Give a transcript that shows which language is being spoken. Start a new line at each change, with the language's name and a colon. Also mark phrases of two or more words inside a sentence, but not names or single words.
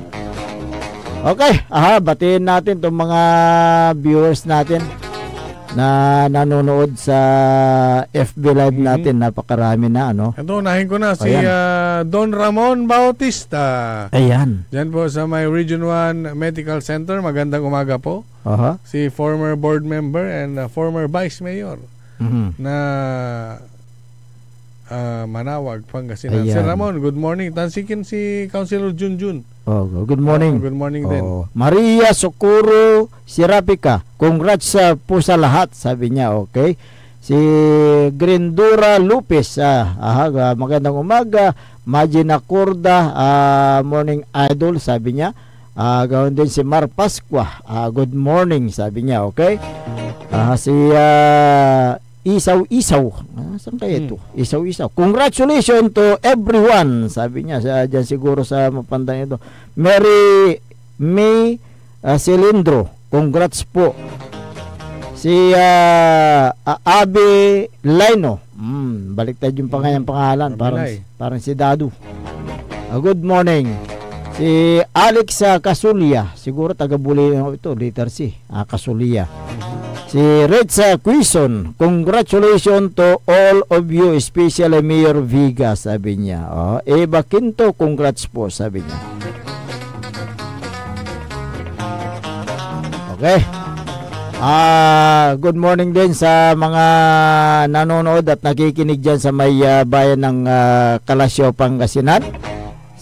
Filipino: Okay, batiin natin itong mga viewers natin na nanonood sa FB Live natin. Napakarami na Ito, unahin ko na si Don Ramon Bautista. Ayan. Diyan po sa may Region 1 Medical Center. Magandang umaga po. Si
English: former board member and former vice mayor
Filipino: na Manawag, Pangasinan. Si Ramon,
English: good morning.
Filipino: Tansikin si Councilor Junjun.
English: Good morning. Good morning din.
Filipino: Maria Socorro Sirapika, congrats po sa lahat, sabi niya. Okay. Si Grindura Lupes, magandang umaga. Magina Corda,
English: morning idol,
Filipino: sabi niya. Gawin din si Mar Pasqua,
English: good morning,
Filipino: sabi niya. Okay. Si Isaw. Saan kaya ito? Isaw.
English: Congratulations to everyone,
Filipino: sabi niya. Diyan siguro sa Mapandan ito. Mary May Cilindro, congrats po. Si Abe Laino, baliktad yung pangalan, parang si Dadu.
English: Good morning.
Filipino: Si Alex Casulia, siguro taga-Buli ito, letter C, Casulia. Si Redsa Quison,
English: congratulations to all of you, especially Mayor Viga,
Filipino: sabi niya. Eva Quinto, congrats po, sabi niya. Okay.
English: Good morning
Filipino: din sa mga nanonood at nakikinig dyan sa may bayan ng Kalasyaw, Pangasinan.